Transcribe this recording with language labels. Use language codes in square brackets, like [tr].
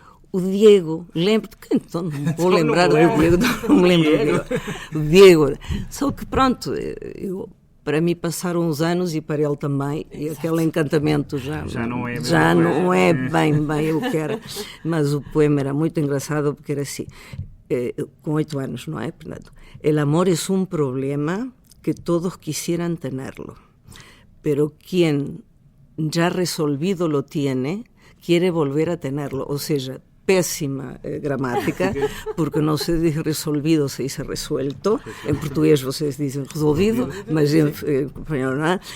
[pt] o Diego, lembro-te que então não vou lembrar do Diego, não me lembro do Diego. Só que pronto, para mim passaram uns anos e para ele também, e aquele encantamento já não é bem o que era. Mas o poema era muito engraçado porque era assim, com 8 anos, não é? Portanto, [es] el amor es un problema que todos quisieran tenerlo, pero quien ya resolvido lo tiene, quiere volver a tenerlo. [pt] Ou seja, péssima gramática, porque não se diz resolvido, se diz resuelto. Em português vocês dizem resolvido, mas em espanhol não é.